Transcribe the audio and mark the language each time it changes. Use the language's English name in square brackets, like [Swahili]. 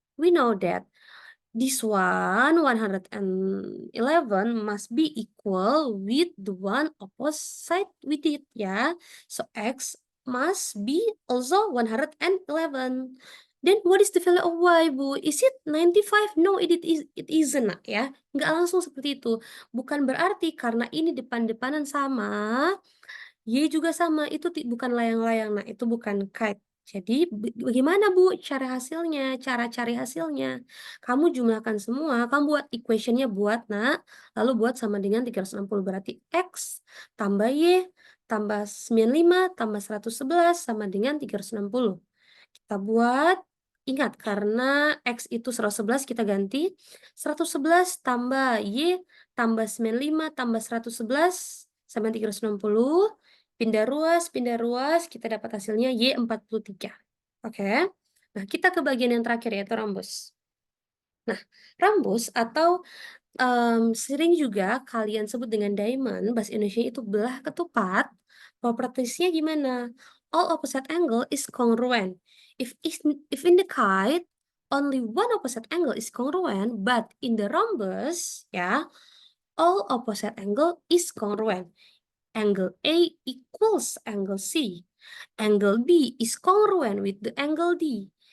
[English] We know that this one, 111, must be equal with the one opposite with it, yeah. So X must be also 111. Then what is the value of Y, Bu? Is it 95? No, it isn't, ya. [Indonesian] Nggak langsung seperti itu. Bukan berarti karena ini depan-depanan sama, Y juga sama, itu bukan layang-layang. Nah, itu bukan kite. Jadi, bagaimana, Bu, cara cari hasilnya? Kamu jumlahkan semua, kamu buat equation-nya buat, nak. Lalu buat sama dengan 360, berarti X tambah Y tambah 95 tambah 111 sama dengan 360. Kita buat, ingat, karena X itu 111, kita ganti 111 tambah Y tambah 95 tambah 111 sama 360. Pindah ruas, kita dapat hasilnya Y43. Oke. Nah, kita ke bagian yang terakhir, yaitu rambus. Nah, rambus atau sering juga kalian sebut dengan diamond, bahasa Indonesia itu belah ketupat. Propertiesnya gimana? [English] All opposite angle is congruent. If in the kite, only one opposite angle is congruent, but in the rhombus, ya, all opposite angle is congruent. Angle A equals angle C. Angle B is congruent with the angle D.